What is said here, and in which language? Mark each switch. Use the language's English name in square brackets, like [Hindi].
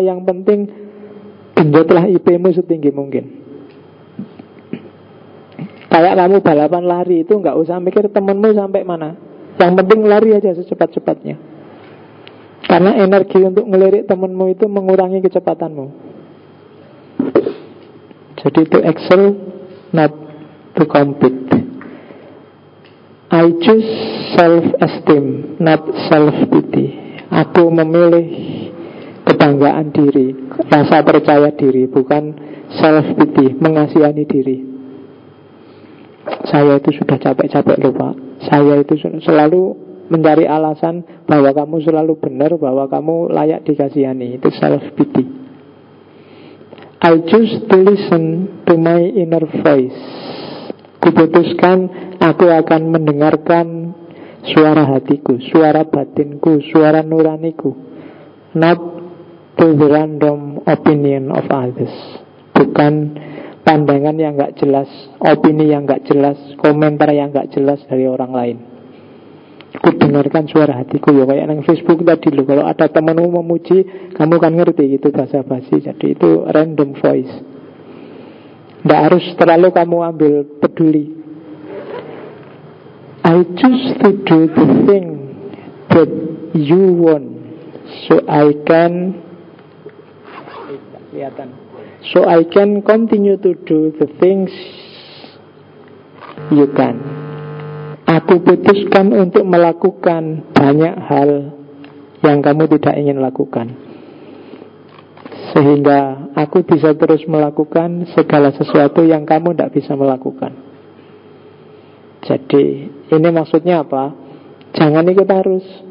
[Indonesian] Yang penting genjotlah IP-mu setinggi mungkin. Kayak kamu balapan lari itu, gak usah mikir temenmu sampai mana. Yang penting lari aja secepat-cepatnya, karena energi untuk ngelirik temenmu itu mengurangi kecepatanmu. Jadi [English] to excel, not to compete. I choose self-esteem, not self-pity. [Indonesian] Aku memilih kebanggaan diri, rasa percaya diri, bukan self-pity, mengasihani diri. Saya itu sudah capek-capek lho Pak. Saya itu selalu mencari alasan bahwa kamu selalu benar, bahwa kamu layak dikasihani. Itu self-pity. [English] I choose to listen to my inner voice. [Indonesian] Kuputuskan aku akan mendengarkan suara hatiku, suara batinku, suara nuraniku. [English] Not to the random opinion of others. [Indonesian] Bukan pandangan yang gak jelas, opini yang gak jelas, komentar yang gak jelas dari orang lain. Ku dengarkan suara hatiku ya. Kayak yang Facebook tadi loh, kalau ada temanmu memuji, kamu kan ngerti gitu bahasa basi. Jadi itu [English] random voice. [Indonesian] Gak harus terlalu kamu ambil peduli. [English] I choose to do the thing that you want, so I can [Indonesian] kelihatan, [English] so I can continue to do the things you can. [Indonesian] Aku putuskan untuk melakukan banyak hal yang kamu tidak ingin lakukan, sehingga aku bisa terus melakukan segala sesuatu yang kamu tidak bisa melakukan. Jadi ini maksudnya apa? Jangan ikut arus.